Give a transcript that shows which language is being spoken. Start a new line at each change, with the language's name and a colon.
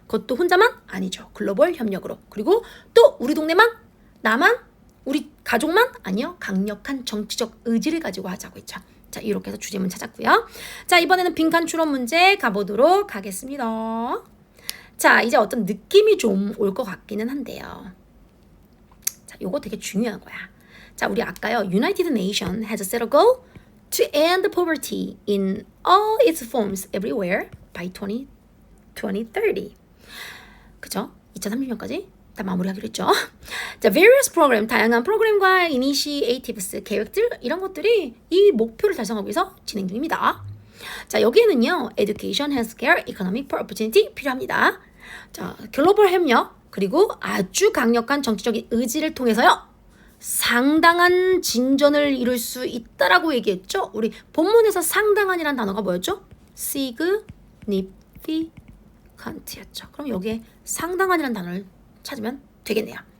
Korean: 그것도 혼자만 아니죠. 글로벌 협력으로. 그리고 또 우리 동네만? 나만? 우리 가족만? 아니요. 강력한 정치적 의지를 가지고 하자고 했죠. 자, 이렇게 해서 주제문 찾았고요. 자, 이번에는 빈칸 추론 문제 가보도록 하겠습니다. 자, 이제 어떤 느낌이 좀 올 것 같기는 한데요. 자, 요거 되게 중요한 거야. 자, 우리 아까요.
English: United Nation has set a goal to end poverty in all its forms everywhere by 2030.
Korean: 그죠? 2030년까지 다 마무리하기로 했죠. 자, various program, 다양한 프로그램과 initiatives, 계획들 이런 것들이 이 목표를 달성하기 위해서 진행 중입니다. 자, 여기에는요. education, healthcare, economic opportunity 필요합니다. 자, 글로벌 협력 그리고 아주 강력한 정치적인 의지를 통해서요. 상당한 진전을 이룰 수 있다라고 얘기했죠. 우리 본문에서 상당한이라는 단어가 뭐였죠? significant였죠. 그럼 여기에 상당한이라는 단어를 찾으면 되겠네요.